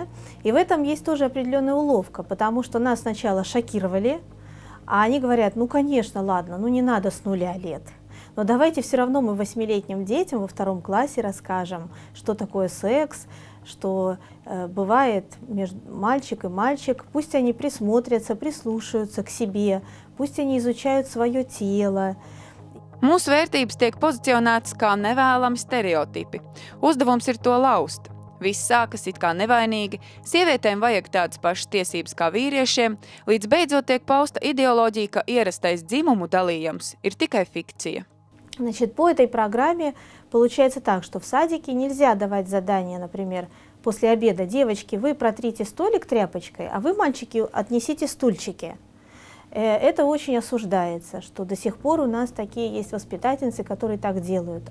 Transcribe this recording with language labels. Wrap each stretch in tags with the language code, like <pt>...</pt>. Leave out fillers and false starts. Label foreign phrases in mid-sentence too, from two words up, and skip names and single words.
<ru>И в этом есть тоже определенная уловка, потому что нас сначала шокировали, а они говорят, ну конечно, ладно, ну не надо с 0 лет. Но давайте все равно мы 8-летним детям во 2 классе расскажем, что такое секс, что бывает между мальчик и мальчик, пусть они присмотрятся, прислушаются к себе, пусть они изучают свое тело.</ru> <lv>Mūsu vērtības tiek pozicionētas kā nevēlami stereotipi. Uzdevums ir to laust. Viss sākas it kā nevainīgi, sievietēm vajag tādas pašas tiesības kā vīriešiem, līdz beidzot tiek pausta ideoloģija, ka ierastais dzimumu dalījums ir tikai fikcija.</lv> <ru>Значит, по этой программе получается так, что в садике нельзя давать задания, например, после обеда: девочки, вы протрите столик тряпочкой, а вы, мальчики, отнесите стульчики. Это очень осуждается, что до сих пор у нас такие есть воспитательницы, которые так делают.</ru>